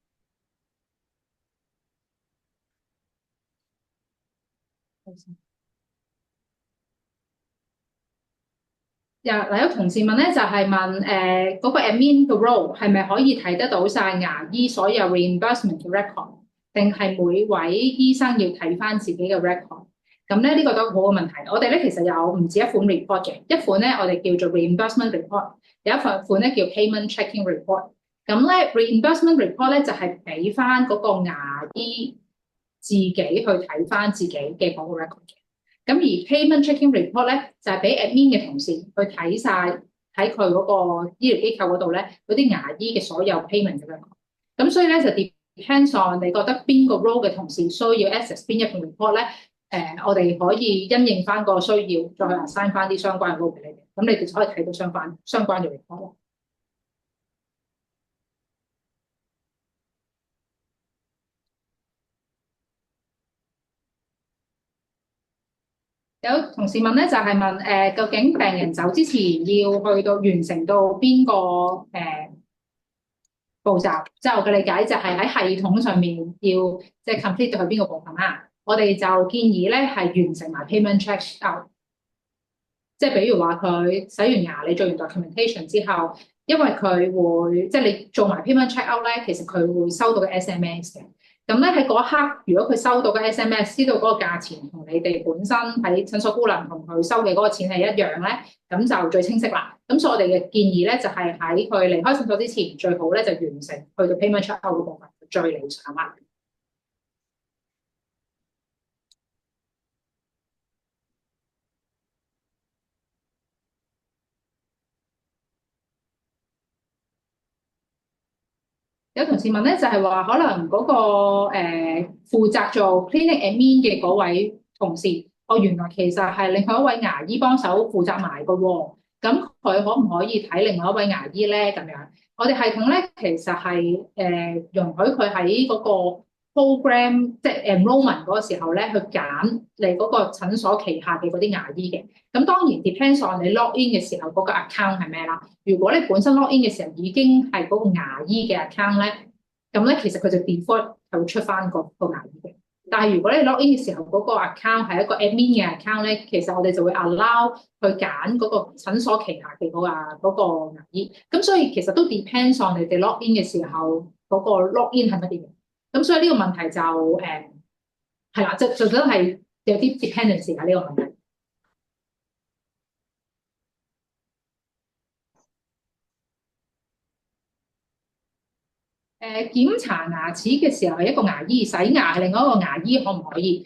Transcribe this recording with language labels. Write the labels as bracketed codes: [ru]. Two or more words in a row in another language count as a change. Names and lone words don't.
[yue] 嗱，有同事問咧，就係問嗰個 admin 嘅 role 係咪可以睇得到晒牙醫所有 reimbursement 嘅 record， 定係每位醫生要睇翻自己嘅 record？咁咧呢個都好嘅問題。我哋咧其實有唔止一款 report 嘅，一款咧我哋叫做 [en] reimbursement report， [yue] 有一款咧叫 [en] payment checking report。 [yue] 咁咧 [en] reimbursement report [yue] 咧就係俾翻嗰個牙醫自己去睇翻自己嘅嗰個 record 嘅。咁而 [en] payment checking report [yue] 咧就係俾 admin 嘅同事去睇晒喺佢嗰個醫療機構嗰度咧嗰啲牙醫嘅所有 payment 嘅 record。咁所以咧就 [en] depends on [yue] 你覺得邊個 role 嘅同事需要 access 邊一份 report 咧？我哋可以因應翻個需要，再去 assign 翻啲相關嘅 role 俾你哋，咁你哋就可以睇到相關嘅 report 咯。有同事問咧，就係、問究竟病人走之前要去到完成到邊個步驟？即係我嘅理解就係喺系統上面要即係 complete 到去邊個部分啦。我哋就建議咧係完成埋 [en] payment check out。 [yue] 即係比如話佢洗完牙，你做完 documentation 之後，因為佢會即係你做埋 [en] payment check out [yue] 咧，其實佢會收到嘅 SMS 嘅。咁咧喺嗰一刻，如果佢收到嘅 SMS，知道嗰個價錢同你哋本身喺診所姑娘同佢收嘅嗰個錢係一樣咧，咁就最清晰啦。咁所以我哋嘅建議咧，就係喺佢離開診所之前，最好咧就完成去到 [en] payment check out [yue] 嗰部分，最理想啦。有同事問咧，就係話可能嗰個負責做 [en] clinic admin [yue] 嘅嗰位同事，原來其實係另外一位牙醫幫手負責埋嘅喎。咁佢可唔可以睇另外一位牙醫咧？咁樣，我哋系統咧其實係容許佢喺嗰個 program 即係 enrollment 嗰個時候咧，去揀你嗰個診所旗下嘅嗰啲牙醫嘅。咁當然 [en] depends on [yue] 你 [en] log in [yue] 嘅時候嗰個 account 係咩啦。如果你本身 [en] log in [yue] 嘅時候已經係嗰個牙醫嘅 account 咧，咁咧其實佢就 default 係會出翻個牙醫嘅。但係如果你 [en] log in [yue] 嘅時候嗰個 account 係一個 admin 嘅 account 咧，其實我哋就會 allow 去揀嗰個診所旗下嘅嗰個牙醫。咁所以其實都 [en] depends on [yue] 你哋 [en] log in [yue] 嘅時候嗰個 [en] log in [yue] 係乜嘢。咁所以呢個問題就係啦，就真係有啲 dependency 喺呢個問題。檢查牙齒嘅時候係一個牙醫，洗牙係另外一個牙醫，可唔可以？